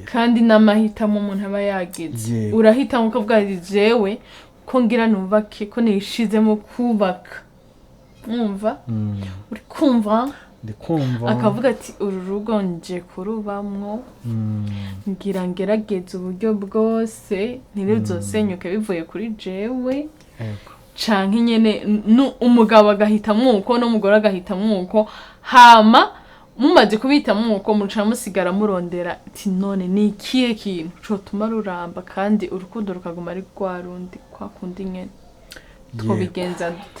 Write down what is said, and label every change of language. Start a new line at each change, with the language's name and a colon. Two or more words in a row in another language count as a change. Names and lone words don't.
Rundi: kandi n'amahitamo umuntu aba yagize urahitamo ukavuga ati jewe ko ngira nubake ko nishizemo kubaka mwumva uri kumva ndikumva akavuga ati uru rugo nje kurubamwo ngira ngerageze uburyo bwose ntiruzosenyuke bivuye kuri jewe canke nyene umugabo agahitamwo uko n'umugore agahitamwo uko hama mumaze kubitamwo uko muca musigara murondera ati none ni ikihe kintu cotuma ruramba kandi urukundo rukaguma ari rwa rundi kwa kundi nyene twobigenza dute